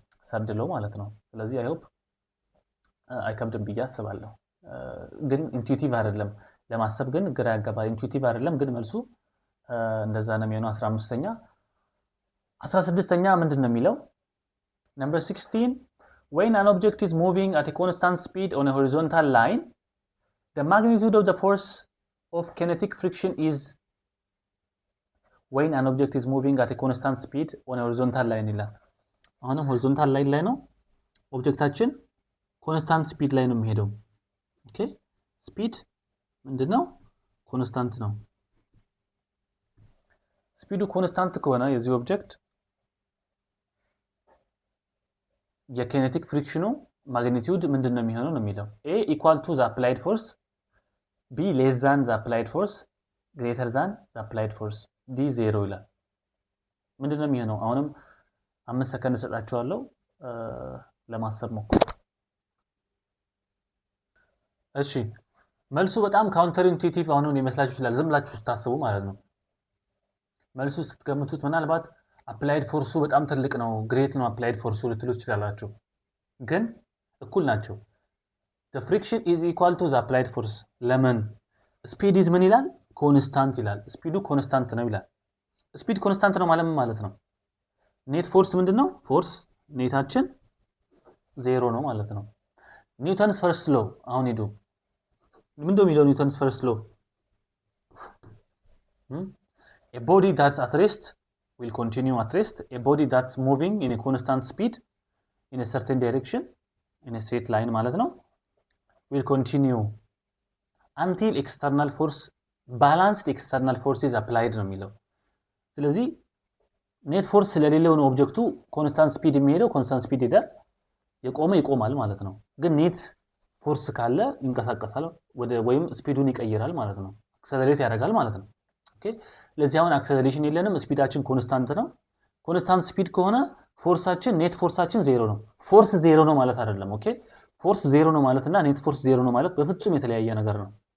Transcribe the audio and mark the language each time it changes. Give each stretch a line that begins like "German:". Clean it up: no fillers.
Amharic: ሰርድ ሎው ማለት ነው። ስለዚህ አይ ሆፕ አይከብድም ብዬ አስባለሁ። ግን ኢንቱኢቲቭ አይደለም ለማሰብ ግን ግራ ያጋባል። ኢንቱኢቲቭ አይደለም ግን መልሱ እንደዛ ነው የሚሆነው። 15ኛ 16ኛ ምንድነው የሚለው?
English: number 16 when an object is moving at a constant speed on a horizontal line the magnitude of the force of kinetic friction is when an object is moving at a constant speed on a horizontal line
Amharic: ይላል። አሁንም
English: horizontal line
Amharic: ላይ ነው ኦብጀክታችን ኮንስታንት ስፒድ ላይ ነው የሚሄደው። ኦኬ ስፒድ ምንድነው? ኮንስታንት ነው። ስፒዱ ኮንስታንት ከሆነ የዚህ ኦብጀክት የኪኔቲክ ፍሪክሽኑ ማግኒቲዩድ ምንድነው የሚሆነው ነው የሚለው።
English: a equal to the applied force, b less than the applied force, greater than the applied force,
Amharic: d 0 ይላል። ምንድነው የሚሆነው? አሁንም 5 ሰከንድ ሰጣችኋለሁ ለማሰብ ሞክሩ። እሺ መልሱ በጣም ካውንተር ኢንቱኢቲቭ አሁን ይመስላችሁ ይችላል ዝም ብላችሁ ስታስቡ ማለት ነው። መልሱ ስትገምቱት ምናልባት አፕላይድ ፎርሱ በጣም ትልቅ ነው ግሬት ነው አፕላይድ ፎርሱ ልትሉ ትችላላችሁ። ግን እኩል ናቸው።
English: the friction is equal to the applied force
Amharic: ለምን? ስፒድ ኢዝ ምን ይላል? ኮንስታንት ይላል። ስፒዱ ኮንስታንት ነው ይላል። ስፒድ ኮንስታንት ነው ማለት ነው ኔት ፎርስ ምንድነው? ፎርስ ኔታችን 0 ነው ማለት ነው። ኒውተንስ ፈርስት ሎ አሁን ሄዱ ምንድነው የሚለው ኒውተንስ ፈርስት ሎ?
English: A body that's at rest will continue at rest. A body that's moving in a constant speed in a certain direction in a straight line
Amharic: ማለት ነው
English: will continue until external force balanced external force is applied
Amharic: ነው የሚለው። ስለዚህ ኔት ፎርስ ስለሌለው ነው ኦብጀክቱ ኮንስታንት ስፒድ የሚሄደው ኮንስታንት ስፒድ ይሄዳል፣ የቆመ ይቆማል ማለት ነው። ግን ኔት ፎርስ ካለ ይንቀሳቀሳል ወይም ስፒዱን ይቀይራል ማለት ነው፣ አክሰለሬት ያደርጋል ማለት ነው። ኦኬ ለዚህ አሁን አክሰለሬሽን የለንም፣ ስፒዳችን ኮንስታንት ነው። ኮንስታንት ስፒድ ከሆነ ፎርሳችን ኔት ፎርሳችን 0 ነው። ፎርስ 0 ነው ማለት አይደለም። ኦኬ ፎርስ 0 ነው ማለት እና ኔት ፎርስ 0 ነው ማለት በፍጹም የተለያየ ነገር ነው።